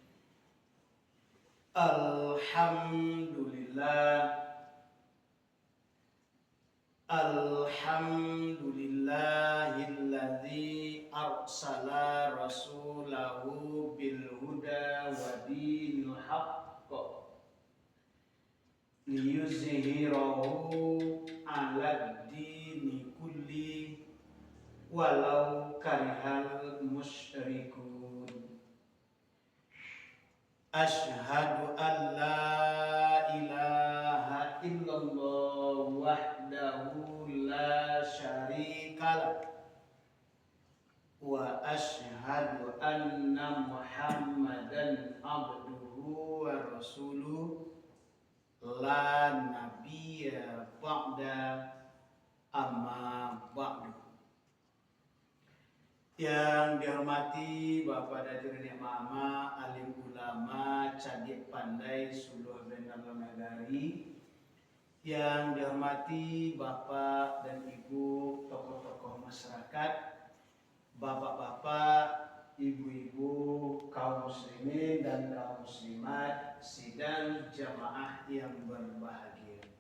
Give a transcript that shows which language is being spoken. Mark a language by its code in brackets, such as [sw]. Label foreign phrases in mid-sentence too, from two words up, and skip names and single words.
[ar] الحمد لله الذي أرسل رسوله بالهدى ودين الحق ليظهره على الدين كله ولو كره المشركون. أشهد أن لا إله إلا الله وحده لا شريك له وأشهد أن محمدا عبده ورسوله لا نبي بعده أما بعد. [id] Yang dihormati Bapak Datuk Mama, alim ulama, cadik pandai, suluh benar negari. Yang dihormati Bapak dan Ibu, tokoh-tokoh masyarakat, Bapak-bapak, Ibu-ibu, kaum muslimin dan kaum muslimat, sidang jamaah yang berbahagia.